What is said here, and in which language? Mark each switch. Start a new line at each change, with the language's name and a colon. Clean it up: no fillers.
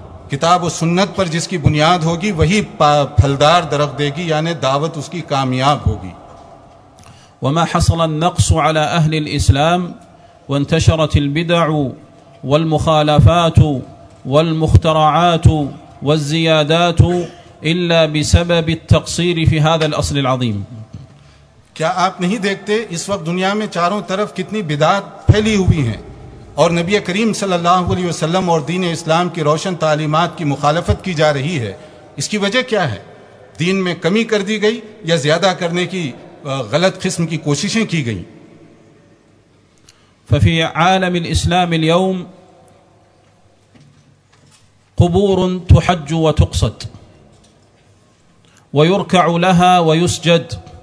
Urdu: کتاب و سنت پر جس کی بنیاد ہوگی وہی پھلدار درخت دے گی، یعنی دعوت اس کی کامیاب ہوگی.
Arabic: وما حصل النقص على اهل الاسلام وانتشرت البدع والمخالفات والمخترعات والزيادات الا بسبب التقصير في هذا الاصل العظيم.
Urdu: کیا آپ نہیں دیکھتے اس وقت دنیا میں چاروں طرف کتنی بدعات پھیلی ہوئی ہیں، اور نبی کریم صلی اللہ علیہ وسلم اور دین اسلام کی روشن تعلیمات کی مخالفت کی جا رہی ہے، اس کی وجہ کیا ہے؟ دین میں کمی کر دی گئی یا زیادہ کرنے کی غلط قسم کی کوششیں کی گئیں؟
Arabic: ففي عالم الإسلام اليوم قبور تحج وتقصد ويركع لها ويسجد.